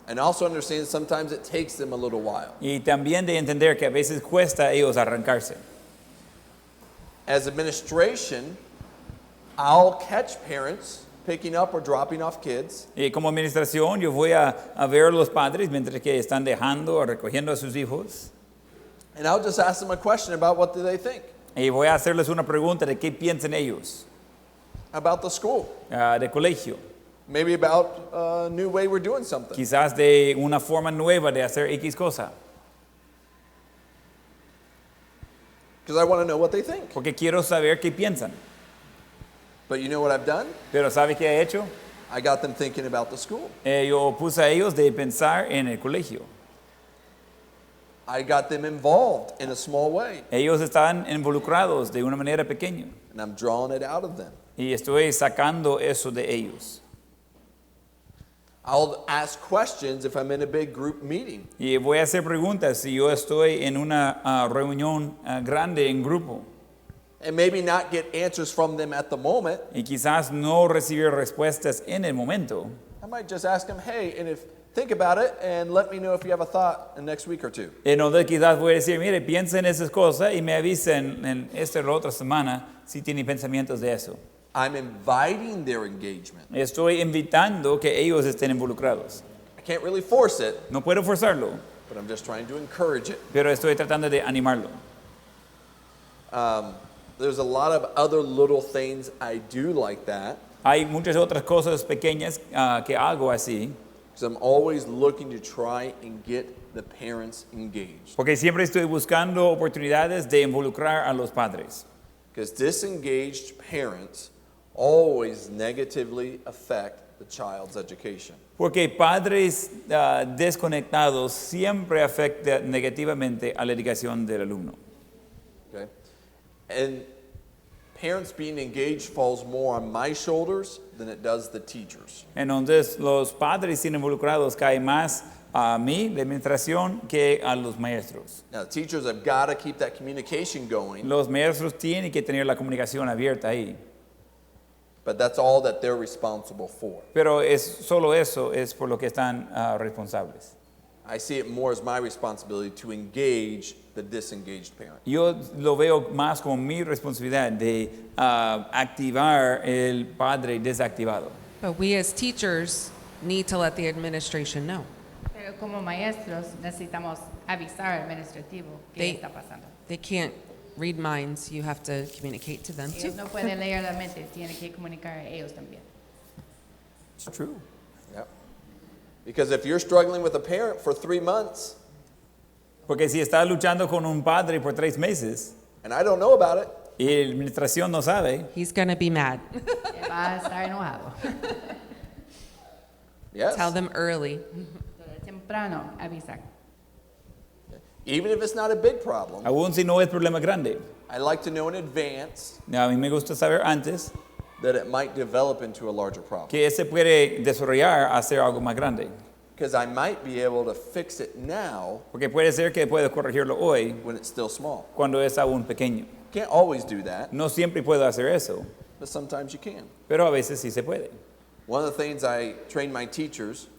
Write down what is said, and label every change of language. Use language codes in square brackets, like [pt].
[en] And also understand sometimes it takes them a little while. [es] Y también de entender que a veces cuesta a ellos arrancarse. [en] As administration, I'll catch parents picking up or dropping off kids, [es] Y como administración yo voy a ver a los padres mientras que están dejando o recogiendo a sus hijos. [en] and I'll just ask them a question about what do they think [es] Y voy a hacerles una pregunta de qué piensan ellos [en] about the school. [es] de colegio. [en] Maybe about a new way we're doing something. [es] Quizás de una forma nueva de hacer X cosa. [en] Because I want to know what they think. [es] Porque quiero saber qué piensan. [en] But you know what I've done? [es] Pero ¿sabe qué he hecho? [en] I got them thinking about the school. [es] Yo puse a ellos de pensar en el colegio. [en] I got them involved in a small way. [es] Ellos están involucrados de una manera pequeña. [en] And I'm drawing it out of them. [es] Y estoy sacando eso de ellos. [en] I'll ask questions if I'm in a big group meeting. [es] Y voy a hacer preguntas si yo estoy en una reunión grande en grupo. [en] And maybe not get answers from them at the moment. [es] Y quizás no recibir respuestas en el momento. [en] I might just ask them, hey, and think about it and let me know if you have a thought in the next week or two. [es] En donde quizás voy a decir, mire, piensa en esas cosas y me avisen en esta o la otra semana si tienen pensamientos de eso. [en] I'm inviting their engagement. [es] Estoy invitando que ellos estén involucrados. [en] I can't really force it, [es] No puedo forzarlo, [en] but I'm just trying to encourage it. [es] pero estoy tratando de animarlo. [en] There's a lot of other little things I do like that, [es] Hay muchas otras cosas pequeñas que hago así, [en] because I'm always looking to try and get the parents engaged. [es] Porque siempre estoy buscando oportunidades de involucrar a los padres. [en] Because disengaged parents always negatively affect the child's education. [es] Porque padres desconectados siempre afectan negativamente a la educación del alumno. [en] Okay? And parents being engaged falls more on my shoulders than it does the teachers. [es] Entonces, los padres sin involucrados caen más a mí, de administración, que a los maestros. [en] Now, the teachers have got to keep that communication going, [es] Los maestros tienen que tener la comunicación abierta ahí. [en] but that's all that they're responsible for. [es] Pero solo eso es por lo que están responsables. [en] I see it more as my responsibility to engage the disengaged parent. [es] Yo lo veo más como mi responsabilidad de activar el padre desactivado. [en] But we as teachers need to let the administration know. [es] Pero como maestros necesitamos avisar al administrativo qué está pasando. [en] They can't read minds. You have to communicate to them too. [es] Ellos no pueden leer la mente, tienen que comunicar a ellos también. [en] It's true. Yep. Because if you're struggling with a parent for 3 months [es] Porque si está luchando con un padre por 3 meses [en] and I don't know about it, [es] y la administración no sabe, [en] He's going to be mad. [es] Va a estar enojado. [en] yes. Tell them early. [es] Entonces, temprano avisar. [en] Even if it's not a big problem, [es] aún si no es problema grande. [en] I like to know in advance [es] A mí me gusta saber antes [en] that it might develop into a larger problem. [es] que ese puede desarrollar a ser algo más grande. [en] Because I might be able to fix it now [es] Porque puede ser que pueda corregirlo hoy [en] when it's still small. [es] cuando es aún pequeño. [en] Can't always do that, [es] No siempre puedo hacer eso, [en] but sometimes you can. [es] pero a veces sí se puede. [en] One of the things I train my teachers